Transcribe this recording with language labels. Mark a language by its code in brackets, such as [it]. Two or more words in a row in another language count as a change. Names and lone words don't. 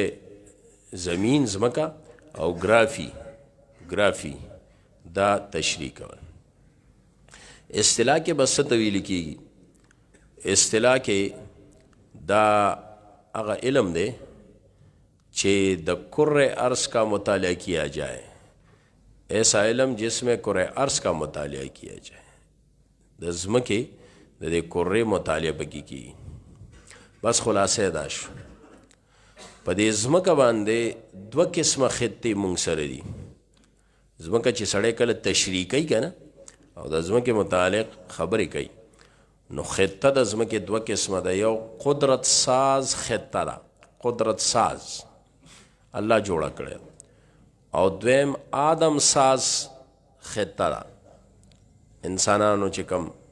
[ps] زمین ځمکه او ګرافي دا تشریح کول اصطلاح کې بس څه ته ویل کېږي اصطلاح کې دا هغه علم دی [ur] چې د کره ارض کا مطالعہ کیا جائے ایسا علم جس میں کره ارض کا مطالعہ کیا جائے [ps] د ځمکې د دې کره مطالعه پکې کېږي بس خلاصه دا شو په دې ځمکه باندې دوه قسمه خطې مونږ سره دي ځمکه چې سړی کله تشریح کوي که نه او د ځمکې متعلق خبرې کوي نو خطه د ځمکې دوه قسمه ده یو قدرت ساز خطه ده قدرت ساز الله جوړه کړی او دویم آدم ساز خطه ده انسانانو چې کم